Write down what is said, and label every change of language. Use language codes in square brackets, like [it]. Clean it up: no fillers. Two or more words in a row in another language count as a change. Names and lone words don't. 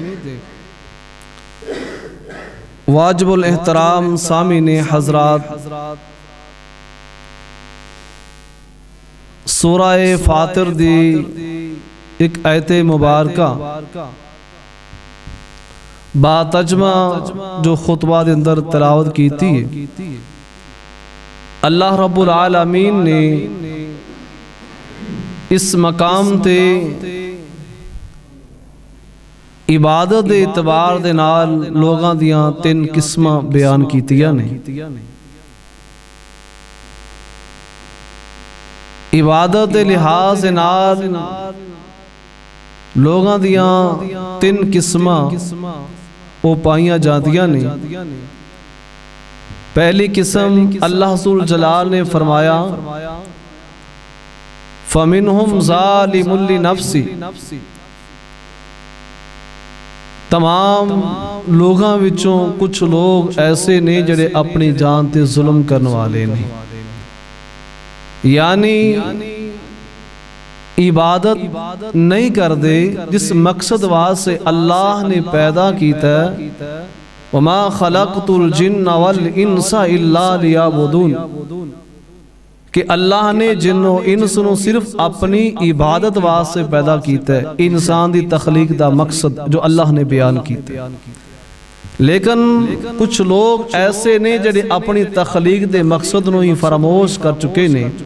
[pa] واجب الاحترام سامعین حضرات سورہ فاطر دی ایک آیت مبارکہ با ترجمہ جو خطبہ دے اندر تلاوت کیتی ہے اللہ رب العالمین نے اس مقام تے عبادت دے اعتبار دے نال لوگاں دیاں تین قسمہ بیان کیتیاں نے عبادت دے لحاظ دے نال لوگاں دیاں تین قسمہ او پائیاں جاندیاں نے پہلی قسم اللہ ذوالجلال نے فرمایا [ar] فَمِنْهُمْ ظَالِمٌ لِنَفْسِهِ [pa] تمام لوگاں وچوں کچھ لوگ ایسے نے جڑے اپنی جان تے ظلم کرنے والے نہیں یعنی عبادت نہیں کر دے جس مقصد واسطے اللہ نے پیدا کیتا ہے [ar] وَمَا خَلَقْتُ الْجِنَّ وَالْإِنسَ إِلَّا لِيَعْبُدُونَ [pa] کہ اللہ نے جن و انس نو صرف اپنی عبادت واسطے پیدا کیتا ہے انسان دی تخلیق دا مقصد جو اللہ نے بیان کیتا ہے لیکن کچھ لوگ ایسے نے جڑے اپنی تخلیق دے مقصد نو ہی فراموش کر چکے نے